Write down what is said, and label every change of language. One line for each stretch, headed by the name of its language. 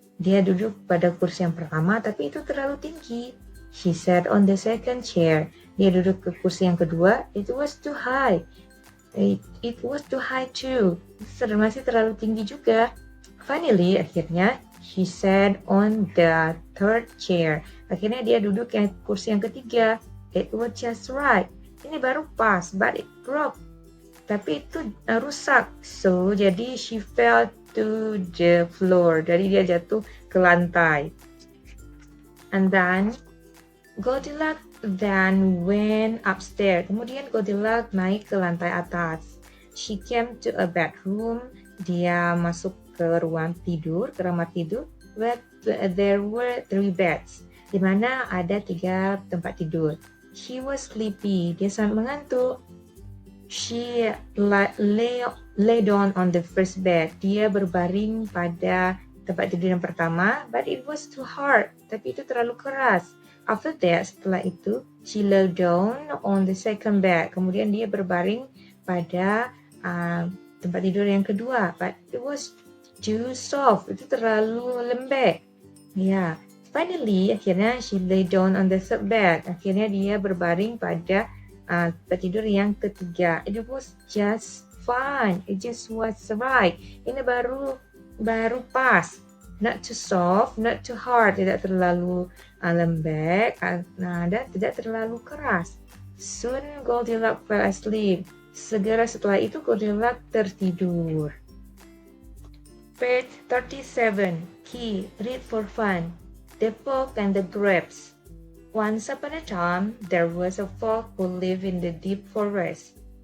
Indonesian: Dia duduk pada kursi yang pertama, tapi itu terlalu tinggi.
English: He sat on the second chair.
Indonesian: Dia duduk ke kursi yang kedua,
English: it was too high. It was too high too.
Indonesian: Masih terlalu tinggi juga.
English: Finally, akhirnya, he sat on the third chair.
Indonesian: Akhirnya dia duduk yang kursi yang ketiga.
English: It was just right.
Indonesian: Ini baru pas,
English: but it broke.
Indonesian: Tapi itu rusak.
English: So, jadi she fell to the floor.
Indonesian: Jadi dia jatuh ke lantai.
English: And then, Goldilocks then went upstairs.
Indonesian: Kemudian Goldilocks naik ke lantai atas.
English: She came to a bedroom.
Indonesian: Dia masuk ke ruang tidur, ke kamar tidur.
English: Where there were 3 beds.
Indonesian: Di mana ada 3 tempat tidur.
English: She was sleepy.
Indonesian: Dia sangat mengantuk.
English: She lay down on the first bed.
Indonesian: Dia berbaring pada tempat tidur yang pertama,
English: but it was too hard.
Indonesian: Tapi itu terlalu keras.
English: After that,
Indonesian: setelah itu,
English: she lay down on the second bed.
Indonesian: Kemudian dia berbaring pada tempat tidur yang kedua,
English: but it was too soft.
Indonesian: Itu terlalu lembek.
English: Ya, finally, akhirnya she lay down on the third bed.
Indonesian: Akhirnya dia berbaring pada tempat tidur yang ketiga.
English: It was just fine. It just was right.
Indonesian: Ini baru pas.
English: Not too soft, not too hard.
Indonesian: Tidak terlalu lembek, dan tidak terlalu keras.
English: Soon Goldilocks fell asleep.
Indonesian: Segera setelah itu Goldilocks tertidur.
English: Page 37. Key, read for fun. The Fox and the Grapes. Once upon a time, there was a fox who lived in the deep forest.